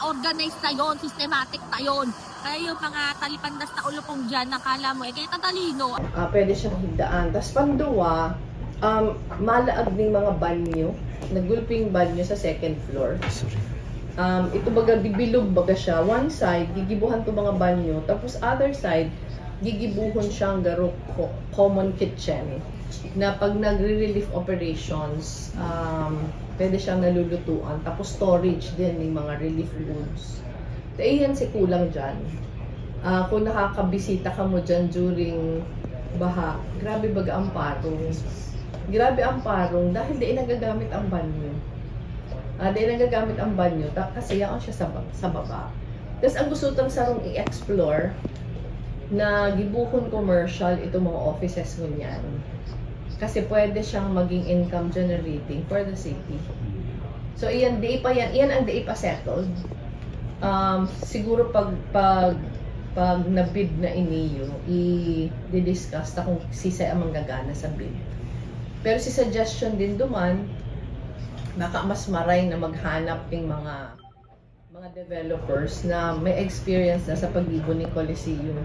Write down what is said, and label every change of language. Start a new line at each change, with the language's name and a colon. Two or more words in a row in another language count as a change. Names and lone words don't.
Filipino: Organized na yun, systematic na yun. Kaya yung mga talipandas na ulupong dyan, nakala mo, kaya tatalino.
Bikol: Pwede siyang higdaan. Tapos panduwa, malaag ng mga banyo, nagulping banyo sa second floor. Ito baga, dibilog baga siya.
English: One side,
Bikol: gigibuhan to mga banyo.
English: Tapos other side,
Bikol: gigibuhon siyang garo
English: common kitchen.
Bikol: Na pag nagre-relief operations, pwede siyang nalulutuan.
Filipino: Tapos storage din ng mga
English: relief goods.
Bikol: So, yan si kulang dyan. Kung nakakabisita ka mo dyan during baha, grabe baga ang parong. Grabe ang parong dahil di nagagamit ang banyo. Di nagagamit ang banyo kasi yaon siya sa baba. Tapos ang gusto tang sarong i-explore na gibuhon commercial ito mga offices mo niyan.
Filipino: Kasi pwede siyang maging
English: income generating for the city.
Bikol: So iyan ang di pa settled. Siguro pag nabid na iniyo, i-discuss na kung sisay ang manggagana sa bid. Pero si suggestion din duman, baka mas maray na maghanap ng mga developers na may experience na sa pag-ibo ng Coliseum.